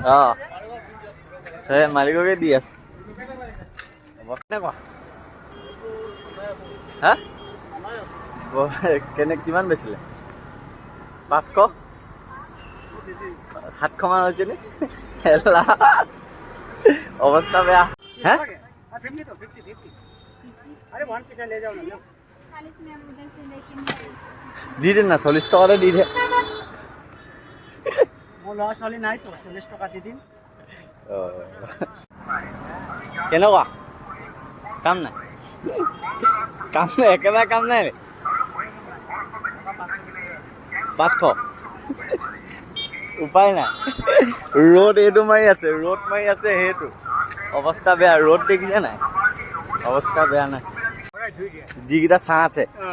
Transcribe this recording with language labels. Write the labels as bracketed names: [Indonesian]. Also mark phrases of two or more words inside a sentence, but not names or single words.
[Assamese] মালিককে দি আছে অৱস্থা কোৱা হা কিমান বেছিলে 500 700 মান হৈছে নে অৱস্থা বেয়া হা [Hindi] 50 तो 50 अरे [English] one piece [Hindi] ले जाओ ना 40 में उधर से लेके [Assamese] দি দে না 40 টকাতে দি দে [Hindi] वो लॉस वाली नहीं तो 40 टका दे दिन [Assamese] কেনেকুৱা কাম নাই একেবাৰে কাম নাই 500 উপায় নাই ৰ'দ এইটো মাৰি আছে সেইটো অৱস্থা বেয়া ৰ'দ দেখিছে নাই অৱস্থা বেয়া নাই যিকেইটা ছাঁ আছে